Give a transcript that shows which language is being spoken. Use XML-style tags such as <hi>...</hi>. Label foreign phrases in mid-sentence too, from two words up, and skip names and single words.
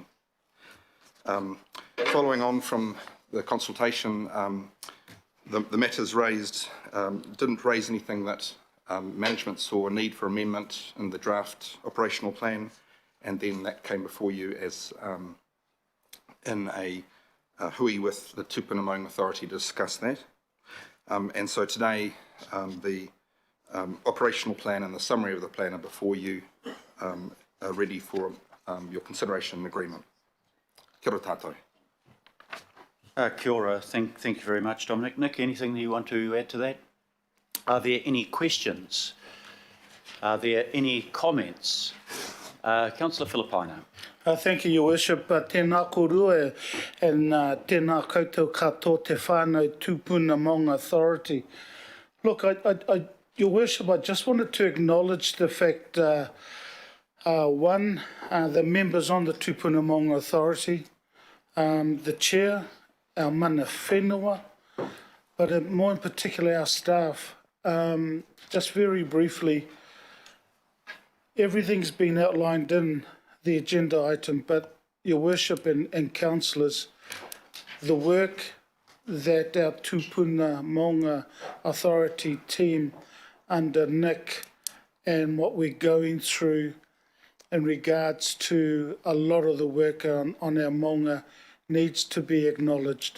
<en>Following on from the consultation, the matters raised didn't raise anything that management saw a need for amendment in the draft operational plan, and then that came before you as in a hui with the Tūpuna Maunga Authority to discuss that. And so today the operational plan and the summary of the plan are before you, are ready for your consideration and agreement.</en> <mi>Kia ora tātou. Kia ora.</mi> <en>Thank you very much, Dominic. Nick, anything that you want to add to that? Are there any questions? Are there any comments? Councillor Filipaina. Thank you, Your Worship.</en> <mi>Tēnā korua and tēnā koutou katoa te whānau Tūpuna Maunga Authority.</mi> <en>Look, Your Worship, I just wanted to acknowledge the fact, one, the members on the Tūpuna Maunga Authority, the Chair, our</en> <mi>mana whenua,</mi> <en>but more in particular our staff. Just very briefly, everything's been outlined in the agenda item, but Your Worship and Councillors, the work that our Tūpuna Maunga Authority team under Nick and what we're going through in regards to a lot of the work on our Maunga needs to be acknowledged.</en>